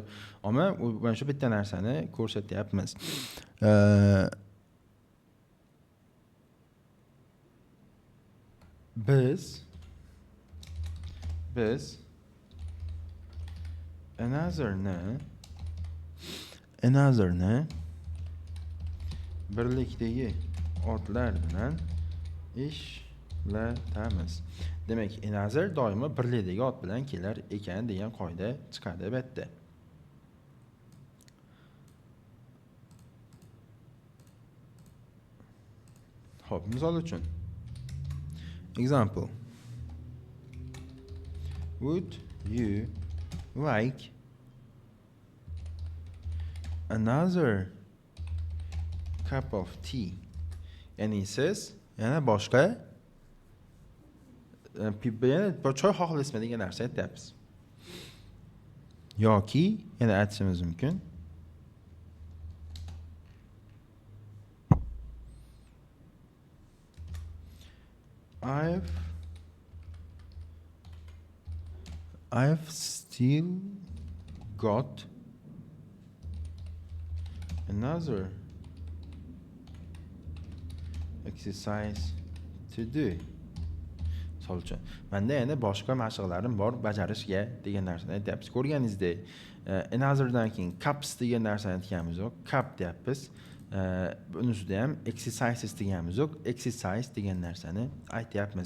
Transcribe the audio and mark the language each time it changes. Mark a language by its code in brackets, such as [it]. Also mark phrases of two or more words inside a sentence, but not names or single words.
[uz] Ammo mana shu bitta narsani ko'rsatyapmiz. Biz another'ni birlikdagi otlar bilan ishlatamiz. Demak, another doimo birlikdagi ot bilan kelar ekan degan qoida chiqadi bu yerda. Xo'p, misol uchun example. [en] Would you like another cup of tea? [uz] Ya'ni siz yana boshqa choy xohlaysizmi degan narsa aytyapmiz. Yoki yana aytishimiz mumkin. [en] I've still got another exercise to do. [uz] Misol uchun, menda yana boshqa mashqlarim bor bajarishga degan narsani aytyapmiz. Ko'rganingizdek, anotherdan keyin cups degan narsani aytganimiz yo'q, cup deyapmiz. Buni ustida ham exercises deganimiz yo'q, exercise degan narsani aytyapmiz.